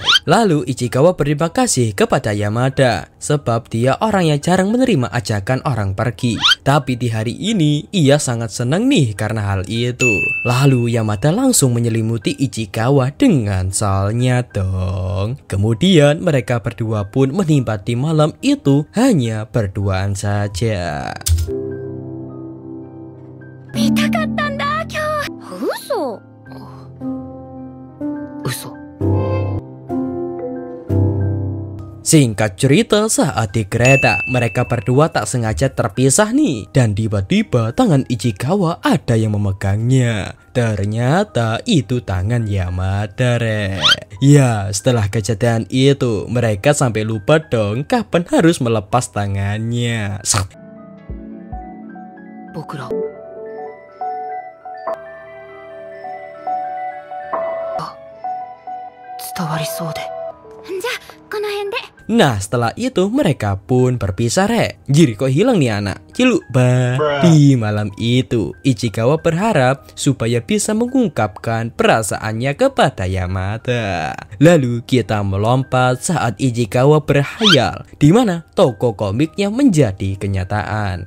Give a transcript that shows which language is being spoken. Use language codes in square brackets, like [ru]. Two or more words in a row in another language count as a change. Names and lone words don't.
[id] Lalu Ichikawa berterima kasih kepada Yamada, sebab dia orang yang jarang menerima ajakan orang pergi. Tapi di hari ini ia sangat senang nih karena hal itu. Lalu Yamada langsung menyelimuti Ichikawa dengan salnya dong. Kemudian mereka berdua pun menikmati malam itu hanya berduaan saja. [ja] 見たかったんだ今日。嘘。嘘。 [id] Singkat cerita, saat di kereta, mereka berdua tak sengaja terpisah nih. Dan tiba-tiba tangan Ichikawa ada yang memegangnya. Ternyata itu tangan Yamada, Ya, setelah kejadian itu, mereka sampai lupa dong kapan harus melepas tangannya. [ja] 僕ら伝わりそうで。じゃあこの辺で。 [id] Nah, setelah itu mereka pun berpisah, Jiri, kok hilang nih anak? Ciluk, Di malam itu, Ichikawa berharap supaya bisa mengungkapkan perasaannya kepada Yamada. Lalu kita melompat saat Ichikawa berhayal, di mana toko komiknya menjadi kenyataan.